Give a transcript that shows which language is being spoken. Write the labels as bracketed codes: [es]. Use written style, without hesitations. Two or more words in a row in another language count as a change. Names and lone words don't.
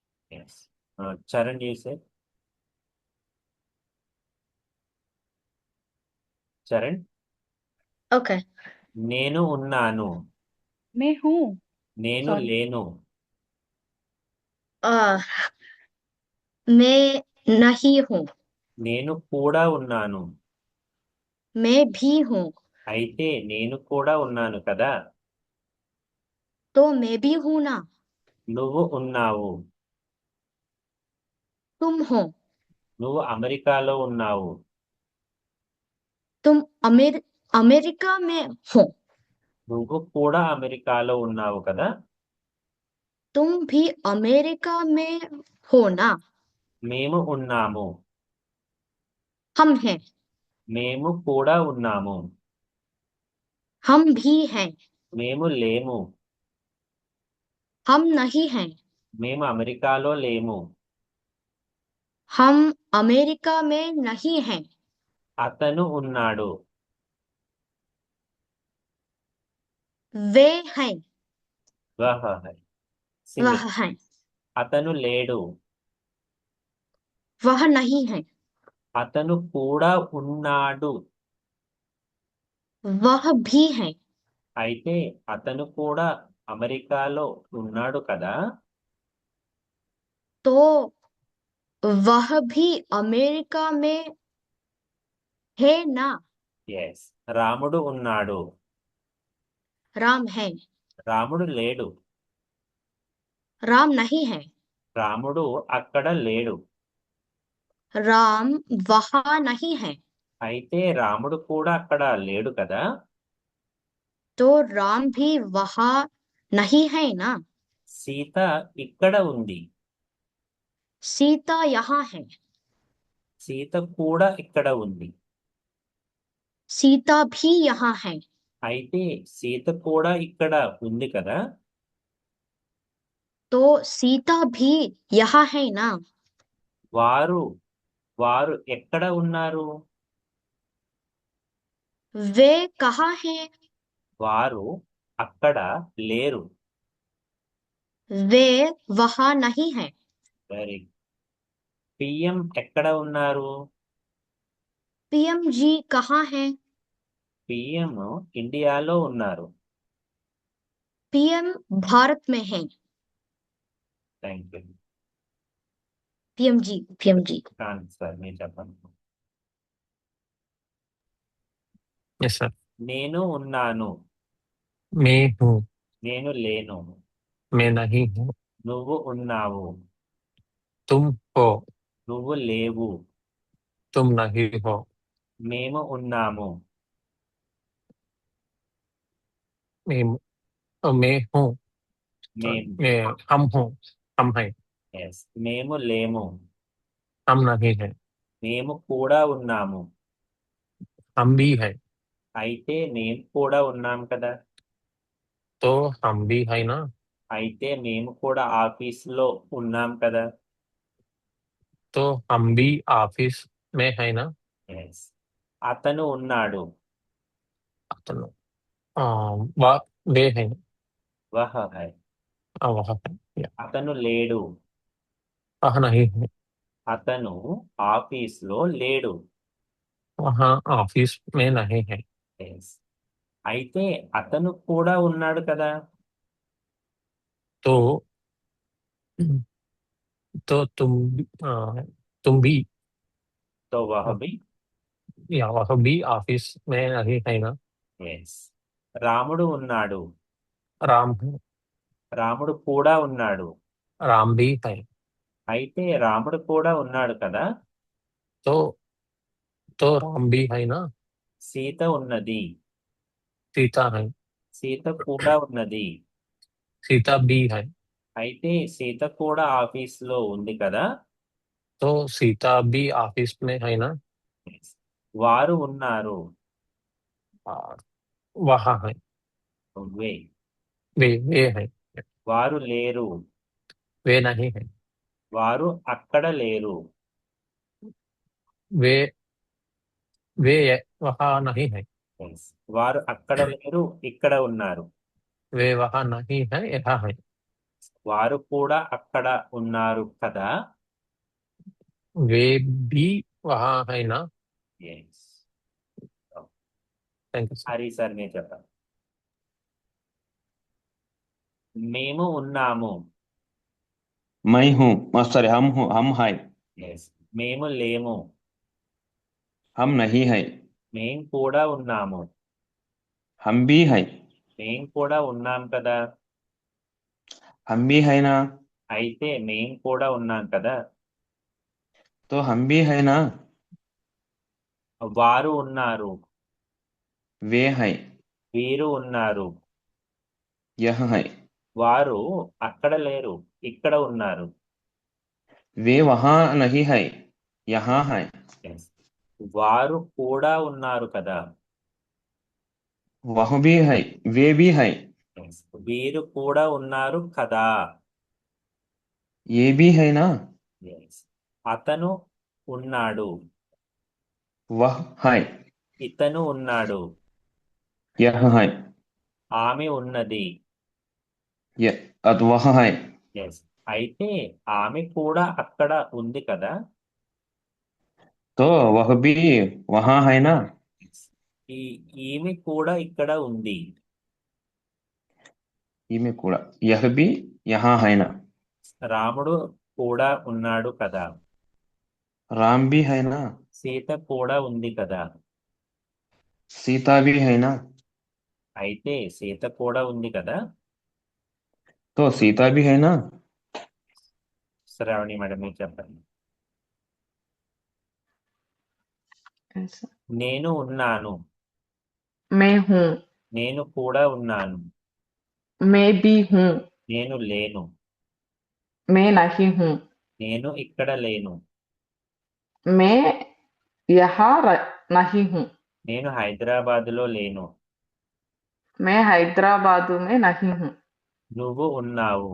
[te] ఎస్. చరణ్ చేసే. చరణ్. [hi] ओके। [te] నేను ఉన్నాను. [hi] मैं हूँ। [te] నేను [hi] सॉरी। [te] లేను. [hi] आ मैं नहीं हूँ। [te] నేను కూడా ఉన్నాను. [hi] मैं भी हूँ। [te] అయితే నేను కూడా ఉన్నాను కదా. [hi] तो मैं भी हूँ ना। [te] నువ్వు ఉన్నావు. [hi] तुम हो। [te] నువ్వు అమెరికాలో ఉన్నావు. [hi] तुम अमेरिका में हो। [te] నువ్వు కూడా అమెరికాలో ఉన్నావు కదా. [hi] तुम भी अमेरिका में हो ना। [te] మేము ఉన్నాము. [hi] हम हैं। [te] మేము కూడా ఉన్నాము. [hi] हम भी हैं। [te] మేము లేము. [hi] हम नहीं हैं। [te] మేము అమెరికాలో లేము. [hi] हम अमेरिका में नहीं हैं। [te] అతను ఉన్నాడు. [hi] वे हैं। वह है. वह [te] సింగిల్. [hi] हैं। [te] అతను లేడు. [hi] वह नहीं है। [te] అతను కూడా ఉన్నాడు. [hi] वह भी है। [te] అయితే అతను కూడా అమెరికాలో ఉన్నాడు కదా. [hi] तो वह भी अमेरिका में है ना। [te] ఎస్. రాముడు ఉన్నాడు. [hi] राम है। [te] రాముడు లేడు. [hi] राम नहीं है। [te] రాముడు అక్కడ లేడు. [hi] राम वहाँ नहीं है। [te] అయితే రాముడు కూడా అక్కడ లేడు కదా. [hi] तो राम भी वहाँ नहीं है ना। [te] సీత ఇక్కడ ఉంది. [hi] सीता यहाँ है। [te] సీత కూడా ఇక్కడ ఉంది. [hi] सीता भी यहाँ है। [te] అయితే సీత కూడా ఇక్కడ ఉంది కదా. [hi] तो सीता भी यहाँ है ना। [te] వారు వారు ఎక్కడ ఉన్నారు. [hi] वे कहाँ हैं। [te] వారు అక్కడ లేరు. [hi] वे वहाँ नहीं है। [te] వెరీ. పిఎం ఎక్కడ ఉన్నారు. [hi] पीएम जी कहाँ है। [te] పిఎం ఇండియాలో ఉన్నారు. [hi] पीएम भारत में है। [en] Thank you. [hi] पीएम जी पीएम जी। [te] సార్ మీరు చెప్పండి. [en] Yes sir. [te] నేను ఉన్నాను. [hi] मैं हूँ। [te] నేను లేను. [hi] मैं नहीं हूँ। [te] నువ్వు ఉన్నావు. [hi] तुम हो। [te] నువ్వు లేవు. [hi] तुम नहीं हो। [te] మేము ఉన్నాము. [hi] मैं मैं हूँ। [te] మేము. [hi] मैं हम हूँ। हम हैं। [te] ఎస్. మేము లేము. [hi] हम नहीं है। [te] మేము కూడా ఉన్నాము. [hi] हम भी है। [te] అయితే మేము కూడా ఉన్నాం కదా. [hi] तो हम भी है ना। [te] అయితే మేము కూడా ఆఫీసులో ఉన్నాం కదా. [hi] तो हम भी ऑफिस में है ना। [te] ఎస్. అతను ఉన్నాడు. [hi] अतनु आ, वह वे है। वह है. वह है या। [te] అతను లేడు. [hi] वह नहीं है। [te] అతను ఆఫీసులో లేడు. [hi] वहाँ ऑफिस में नहीं है। [te] ఎస్. అయితే అతను కూడా ఉన్నాడు కదా. [hi] तो तो तुम भी तो वह आ, భీ. या वह भी ऑफिस में नहीं है ना। [te] ఎస్. రాముడు ఉన్నాడు. [hi] राम है। [te] రాముడు కూడా ఉన్నాడు. [hi] राम भी है। [te] అయితే రాముడు కూడా ఉన్నాడు కదా. [hi] तो राम भी है ना। [te] సీత ఉన్నది. [hi] सीता है। [te] సీత కూడా ఉన్నది. [hi] सीता भी है। [te] అయితే సీత కూడా ఆఫీసులో ఉంది కదా. [hi] तो सीता भी ऑफिस में है ना। [te] Yes. వారు ఉన్నారు. [hi] और वहाँ है। వే. वे है। [te] వారు లేరు. [hi] वे नहीं है। [te] వారు అక్కడ లేరు. [hi] वे वे वहाँ नहीं है। [te] Yes. వారు అక్కడ లేరు, ఇక్కడ ఉన్నారు. [hi] वे वहाँ नहीं है, यहाँ है। [te] వారు కూడా అక్కడ ఉన్నారు కదా. [hi] वे भी वहाँ है ना. [te] ఎస్. [en] Thank you sir. [te] హరి సార్ మీరు చెప్పండి. మేము ఉన్నాము. [hi] मैं हूँ, सॉरी, हम हैं. [te] ఎస్. మేము లేము. [hi] हम नहीं हैं. [te] మేం కూడా ఉన్నాము. [hi] हम भी हैं. [te] మేం కూడా ఉన్నాం కదా. [hi] हम भी हैं ना. [te] అయితే మేం కూడా ఉన్నాం కదా. [hi] तो हम भी हैं ना. [te] వారు ఉన్నారు. [hi] वे हैं. [te] వీరు ఉన్నారు. [hi] यह हैं. [te] వారు అక్కడ లేరు, ఇక్కడ ఉన్నారు. [hi] वे वहाँ नहीं हैं, यहाँ हैं. [te] Yes. వారు కూడా ఉన్నారు కదా. [hi] वह भी है, वे भी हैं. [te] Yes. వీరు కూడా ఉన్నారు కదా. [hi] ये भी है ना. [te] Yes. అతను ఉన్నాడు. [hi] वह है. [te] ఇతను ఉన్నాడు. [hi] यह है. [te] ఆమె ఉన్నది. [hi] वह है. [te] Yes. అయితే ఆమె కూడా అక్కడ ఉంది కదా. [hi] तो वह भी वहाँ है ना. [te] Yes. ఈమె కూడా ఇక్కడ ఉంది. ఈమె కూడా. [hi] यह भी यहाँ है ना. [te] రాముడు కూడా ఉన్నాడు కదా. [hi] राम भी है ना. [te] సీత కూడా ఉంది కదా. [hi] सीता भी है ना. [te] అయితే సీత కూడా ఉంది కదా. [hi] तो सीता भी है ना. [te] శ్రావణి మేడం మీరు చెప్పండి. [hi] ऐसा [te] నేను ఉన్నాను. [hi] मैं हूँ, [te] నేను కూడా ఉన్నాను. [hi] मैं भी हूँ, [te] నేను లేను. [hi] मैं नहीं हूँ, [te] నేను ఇక్కడ లేను. [hi] मैं यहाँ नहीं हूँ, [te] నేను హైదరాబాదులో లేను. [hi] मैं हैदराबाद में नहीं हूँ, [te] నువ్వు ఉన్నావు.